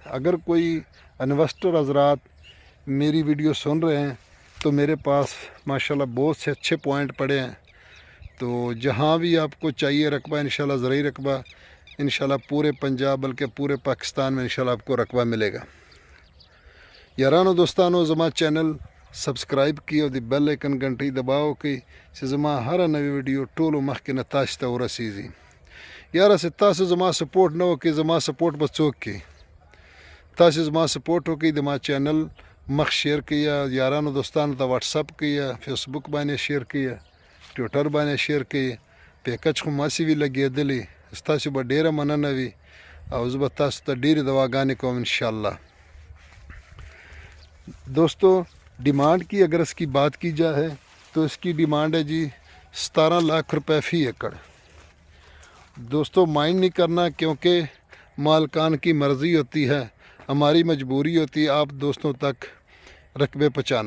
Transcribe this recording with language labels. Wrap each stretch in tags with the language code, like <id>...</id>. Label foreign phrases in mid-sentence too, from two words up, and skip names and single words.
<ur>اگر کوئی انویسٹر حضرات میری ویڈیو سن رہے ہیں تو میرے پاس ماشاءاللہ بہت سے اچھے پوائنٹ پڑے ہیں۔ تو جہاں بھی آپ کو چاہیے رقبہ، انشاءاللہ زرعی رقبہ، انشاءاللہ پورے پنجاب بلکہ پورے پاکستان میں انشاءاللہ آپ کو رقبہ ملے گا۔</ur> <ps>یارانو دوستانو زما چینل سبسکرائب کی اور دی</ps> <en>bell icon</en> <ps>گھنٹی دباؤ کی چې زما هر نوی ویډیو ټولو مخکې نه تاسو ته ورسیږي۔ یاره چې تاسو زما سپورټ نه وکړئ، زما سپورټ به څوک کوي؟ تاسو زما سپورټ وکړئ، د ما چینل مخ شیر کړئ، یارانو دوستانو ته واټس اپ کړئ، فیسبوک باندې شیر کړئ، ټویټر باندې شیر کړئ، پیکج خو ماسې وي لګېدلی، ستاسو به ډېره مننه وي، او زه به تاسو ته ډېرې دعاګانې کوم انشاءاللہ۔</ps> <ur>دوستو ڈیمانڈ کی اگر اس کی بات کی جائے تو اس کی ڈیمانڈ ہے جی 17 لاکھ روپے فی ایکڑ۔ دوستو مائنڈ نہیں کرنا، کیونکہ مالکان کی مرضی ہوتی ہے، ہماری مجبوری ہوتی ہے آپ دوستوں تک رقبے پہنچانا۔</ur>